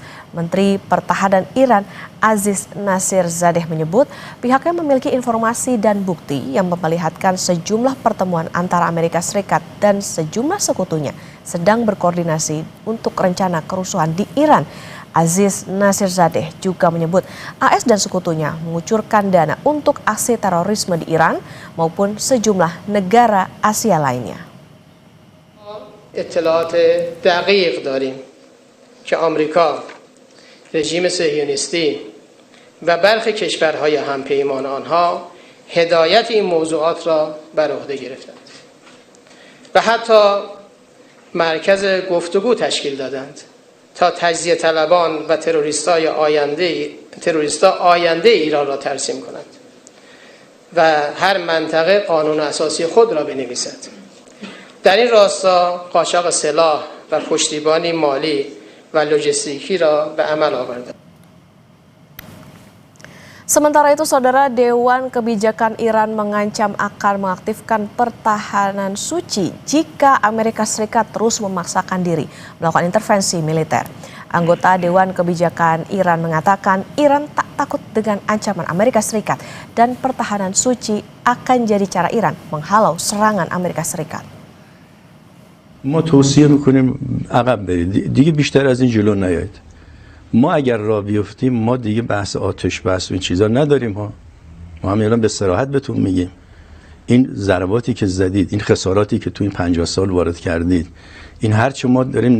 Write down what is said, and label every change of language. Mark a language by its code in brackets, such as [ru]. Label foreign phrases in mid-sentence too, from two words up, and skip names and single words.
[id] Menteri Pertahanan Iran Aziz Nasirzadeh menyebut pihaknya memiliki informasi dan bukti yang memperlihatkan sejumlah pertemuan antara Amerika Serikat dan sejumlah sekutunya sedang berkoordinasi untuk rencana kerusuhan di Iran. Aziz Nasirzadeh juga menyebut AS dan sekutunya mengucurkan dana untuk aksi terorisme di Iran maupun sejumlah negara Asia lainnya. [fa] اطلاعات دقیق داریم که آمریکا، رژیم صهیونیستی و برخی کشورهای همپیمان آنها هدایت این موضوعات را بر عهده گرفتند و حتی مرکز گفتگو تشکیل دادند تا تجزیه طلبان و تروریستا آینده ایران را ترسیم کنند و هر منطقه قانون اساسی خود را بنویسد. در این راستا قاچاق سلاح و پشتیبانی مالی و لوجستیکی را به عمل آورده. [id] Sementara itu, Saudara, Dewan Kebijakan Iran mengancam akan mengaktifkan pertahanan suci jika Amerika Serikat terus memaksakan diri melakukan intervensi militer. Anggota Dewan Kebijakan Iran mengatakan Iran tak takut dengan ancaman Amerika Serikat dan pertahanan suci akan jadi cara Iran menghalau serangan Amerika Serikat. [fa] ما توصیه میکنیم عقب برید دیگه بیشتر از این جلو نیایید ما اگر راه بیفتیم ما دیگه بحث آتش بس و این چیزا نداریم ها ما هم الان به صراحت بهتون میگیم این ضرباتی که زدید این خساراتی که تو این 50 سال وارد کردید این هرچه ما داریم